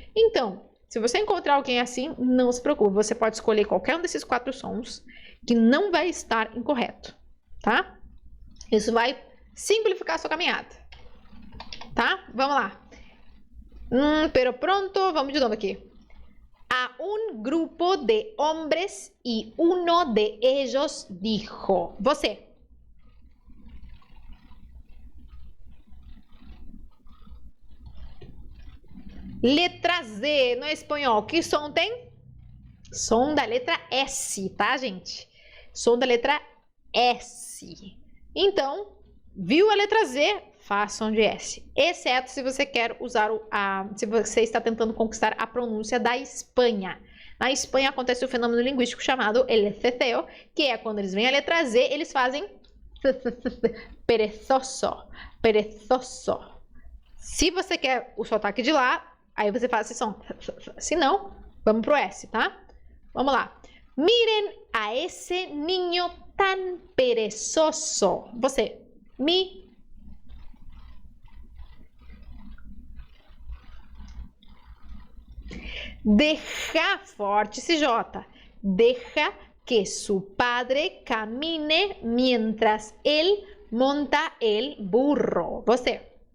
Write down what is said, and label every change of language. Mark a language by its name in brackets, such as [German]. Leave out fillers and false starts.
[Portuguese] Então, se você encontrar alguém assim, não se preocupe. Você pode escolher qualquer um desses 4 sons que não vai estar incorreto, tá? Isso vai simplificar a sua caminhada, tá? Vamos lá. [Spanish] Pero pronto, [Portuguese] vamos de novo aqui. [Spanish] A un grupo de hombres y uno de ellos dijo. [Portuguese] Você. Letra Z no espanhol. Que som tem? Som da letra S, tá, gente? Som da letra S. Então, viu a letra Z? Faça som de S. Exceto se você quer usar se você está tentando conquistar a pronúncia da Espanha. Na Espanha acontece o fenômeno linguístico chamado el ceceo, que é quando eles veem a letra Z, eles fazem perezoso, perezoso. Se você quer o sotaque de lá, aí você faz esse som. Se não, vamos pro S, tá? Vamos lá. [Spanish] Miren a ese niño tan perezoso. [Portuguese] Você. [Spanish] Deja, [Portuguese] forte esse J. [Spanish] Deja que su padre camine mientras él monta el burro. [Portuguese] Você.